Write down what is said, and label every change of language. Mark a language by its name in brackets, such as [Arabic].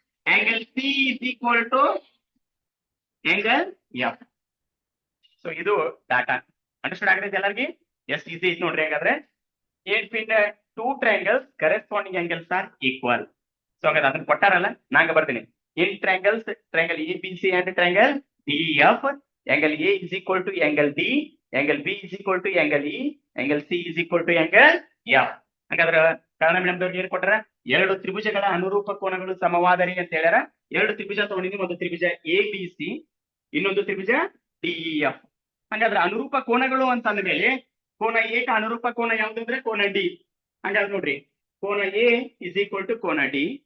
[English] Angle C is equal to angle F. [Kannada] So ಇದು data ಅಂಡರ್ಸ್ಟುಂಡ್ ಆಗೈತೆ ಎಲ್ಲರಿಗೆ? ಎಷ್ಟು ಈಸಿ ಐತಿ ನೋಡ್ರಿ. ಹಾಗಾದ್ರೆ [English] If in two triangles corresponding angles are equal. [Kannada] So ಹಾಗಾದ್ರೆ ಅದನ್ನ ಕೊಟ್ಟಾರಲ್ಲ, ನಾಂಗ ಬರ್ತೀನಿ. [English] In triangles triangle A B C and triangle D F, angle A is equal to angle D, angle B is equal to angle E, angle C is equal to angle F. [Kannada] ಹಾಗಾದ್ರೆ ಕನ್ನಡ ಮೀಡಿಯಂದವ್ರಿಗೆ ಏನ್ ಕೊಟ್ಟಾರ? ಎರಡು ತ್ರಿಭುಜಗಳ ಅನುರೂಪ ಕೋನಗಳು ಸಮವಾದರೆ ಅಂತ ಹೇಳ್ಯಾರ. ಎರಡು ತ್ರಿಭುಜ ತಗೊಂಡಿದ್ವಿ, ಒಂದು ತ್ರಿಭುಜ ಎ ಬಿ ಸಿ, ಇನ್ನೊಂದು ತ್ರಿಭುಜ ಡಿ ಎಫ್. ಹಾಗಾದ್ರೆ ಅನುರೂಪ ಕೋನಗಳು ಅಂತ ಅಂದ್ಮೇಲೆ ಕೋನ ಎ ಕ ಅನುರೂಪ ಕೋನ ಯಾವ್ದಂದ್ರೆ ಕೋನ ಡಿ. ಹಾಗಾದ್ರೆ ನೋಡ್ರಿ, ಕೋನ ಎ [English] is equal to [Kannada] ಕೋನ ಡಿ.